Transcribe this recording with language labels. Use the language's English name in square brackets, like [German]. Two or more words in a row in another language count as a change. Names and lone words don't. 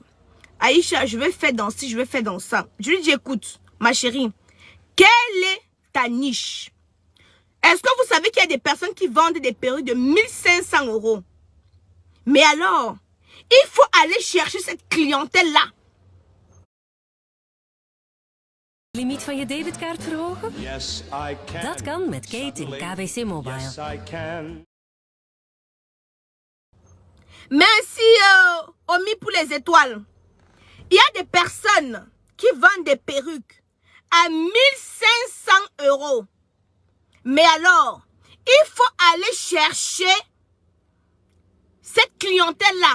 [French] Aïcha, je vais faire dans ci, je vais faire dans ça. Je lui dis, écoute, ma chérie, quelle est ta niche? Est-ce que vous savez qu'il y a des personnes qui vendent des perruques de 1500 €? Mais alors, il faut aller chercher cette clientèle-là. [Dutch] Limiet van je debitkaart verhogen? [English] Yes, I can. [Dutch] Dat kan met Kate in KBC Mobile. [English] Yes, I can. [French] Merci, Omi, pour les étoiles. Il y a des personnes qui vendent des perruques à 1500 €. Mais alors, il faut aller chercher cette clientèle-là.